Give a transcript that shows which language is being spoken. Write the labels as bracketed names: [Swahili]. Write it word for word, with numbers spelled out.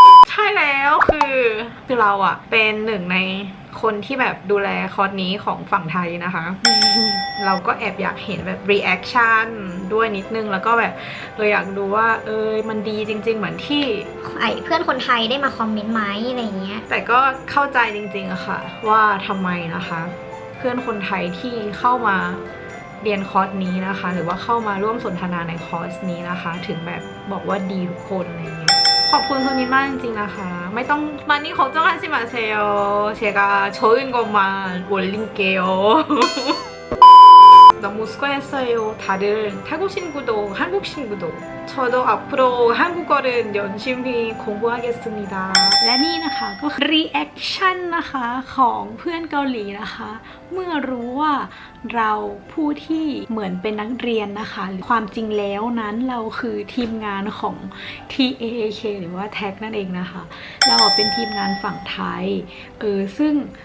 [Thai] ใช่แล้วคือคือเราอะเป็นหนึ่งในคนที่แบบดูแลคอร์สนี้ของฝั่งไทยนะคะ เราก็แอบอยากเห็นแบบ reaction ด้วยนิดนึงแล้วก็แบบเราอยากดูว่าเอยมันดีจริง ๆ เหมือนที่ ไอเพื่อนคนไทยได้มาคอมเมนต์ไหมอะไรอย่างเงี้ย แต่ก็เข้าใจจริงๆอะค่ะ ว่าทำไมนะคะ เพื่อนคนไทยที่เข้ามาเรียนคอร์สนี้นะคะ หรือว่าเข้ามาร่วมสนทนาในคอร์สนี้นะคะ ถึงแบบบอกว่าดีทุกคนอะไรอย่างเงี้ย ขอบคุณคุณนิดมากจริงๆนะคะไม่ต้อง [Korean] 많이 걱정하지 마세요 제가 좋은 것만 올릴게요 너무 수고했어요 다들 태국 친구도 한국 친구도 저도 앞으로 한국어를 열심히 공부하겠습니다 [Thai] และนี่นะคะก็คือ reaction นะคะของเพื่อนเกาหลีนะคะ เมื่อรู้ว่าเราผู้ที่เหมือนเป็นนักเรียนนะคะ ความจริงแล้วนั้นเราคือทีมงานของ แท็ก หรือว่าแท็กนั่นเองนะคะ เราเป็นทีมงานฝั่งไทย เออ ซึ่ง